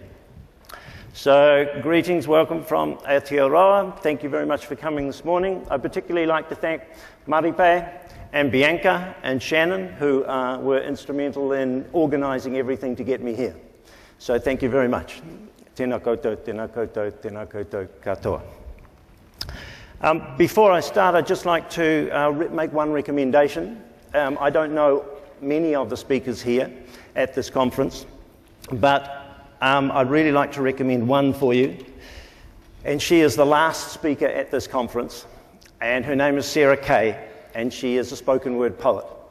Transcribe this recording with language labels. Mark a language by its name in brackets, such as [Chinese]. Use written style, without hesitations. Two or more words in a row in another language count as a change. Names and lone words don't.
[English] So, greetings, welcome from Aotearoa. Thank you very much for coming this morning. I'd particularly like to thank Maripe and Bianca and Shannon, who were instrumental in organising everything to get me here. So thank you very much. [Māori] Tēnā koutou, tēnā koutou, tēnā koutou katoa. [English] Before I start, I'd just like to make one recommendation. I don't know many of the speakers here at this conference, but I'd really like to recommend one for you. And she is the last speaker at this conference, and her name is Sarah Kay, and she is a spoken word poet.